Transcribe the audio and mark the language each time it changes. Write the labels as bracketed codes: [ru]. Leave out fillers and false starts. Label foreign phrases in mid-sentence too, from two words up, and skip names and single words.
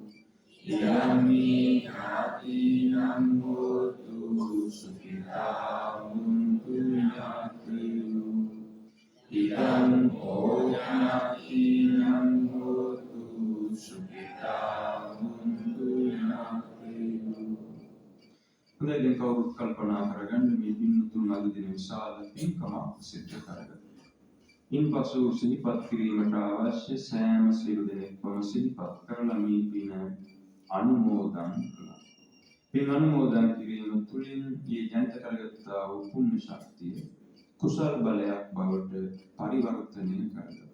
[pi] Idammi jnatinam hotu sukhita huntu jnatu. Idam jnatinam hotu sukhita huntu jnatu. [si] හොඳයි දැන් කවුරුත් කල්පනා කරගන්න මේ පින්තුන් අද දින විශාල පින්කමක් සිද්ධ කරගත්තා. ඉන්පසු සිහිපත් කිරීමට අවශ්‍ය සෑම සියලු දෙනෙක්ම සිහිපත් කරලා මේ පින අනුමෝදන් කළා. පින් අනුමෝදන් කිරීම තුළින් මේ ජනිත කරගත්තා වූ පුණ්‍ය ශක්තිය කුසල් බලයක් බවට පරිවර්තනය කරගත්තා.